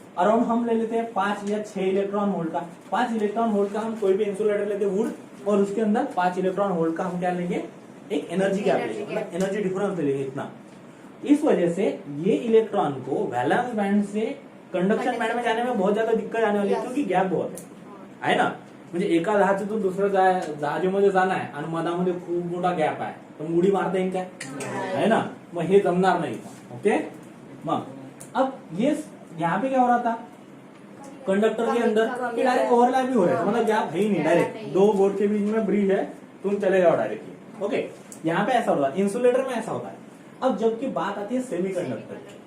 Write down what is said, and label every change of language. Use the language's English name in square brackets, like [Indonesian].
[Hindi] Around हम ले लेते हैं 5 या 6 इलेक्ट्रॉन वोल्ट का. 5 इलेक्ट्रॉन वोल्ट का हम कोई भी इंसुलेटर लेते हैं वुड, और उसके अंदर 5 इलेक्ट्रॉन वोल्ट का हम क्या लेंगे, एक एनर्जी गैप लेंगे, मतलब एनर्जी डिफरेंस लेंगे इतना. इस वजह से ये इलेक्ट्रॉन को वैलेंस बैंड से कंडक्शन बैंड में जाने में बहुत ज्यादा दिक्कत आने वाली है क्योंकि गॅप बहुत आहे ना. [Marathi] म्हणजे एका जहाजातून दुसऱ्या जहाजामध्ये जाणं आहे आणि मधामध्ये खूप मोठा गॅप आहे तर उडी मारता येईल काय, है ना, मग हे जमणार नाही. [Hindi] ओके, मग अब ये यहाँ पे क्या हो रहा था, कंडक्टर के अंदर डायरेक्ट ओवरलैप भी हो रहा है, मतलब गैप है ही नहीं, डायरेक्ट 2 बोर्ड के बीच में ब्रिज है, तुम चले जाओ डायरेक्टली. ओके, यहाँ पे ऐसा होता है, इंसुलेटर में ऐसा होता है. अब जबकि बात आती है सेमीकंडक्टर की.